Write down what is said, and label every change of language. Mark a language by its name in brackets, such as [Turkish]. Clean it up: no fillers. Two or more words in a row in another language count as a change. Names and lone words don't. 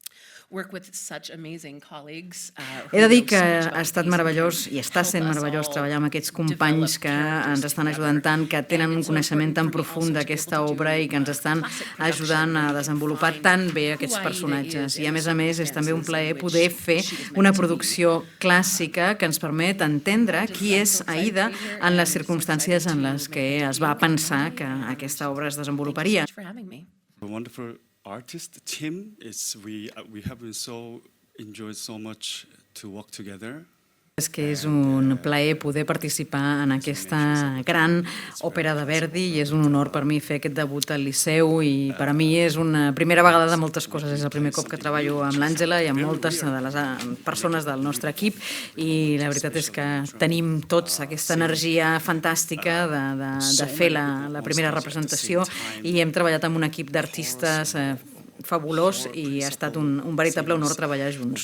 [Catalan] He de dir que ha estat meravellós i està sent meravellós treballar amb aquests companys que ens estan ajudant tant, que tenen un coneixement tan profund d'aquesta obra i que ens estan ajudant a desenvolupar tan bé aquests personatges. I a més és també un plaer poder fer una producció clàssica que ens permet entendre qui és Aida en les circumstàncies en les que es va pensar que aquesta obra es desenvoluparia. [English] Artist Tim, we have enjoyed so much to work together. [Catalan] És que és un plaer poder participar en aquesta gran òpera de Verdi i és un honor per mi fer aquest debut al Liceu, i per a mi és una primera vegada de moltes coses. És el primer cop que treballo amb l'Àngela i amb moltes de les persones del nostre equip, i la veritat és que tenim tots aquesta energia fantàstica de fer la primera representació, i hem treballat amb un equip d'artistes fabulós i ha estat un veritable honor treballar junts.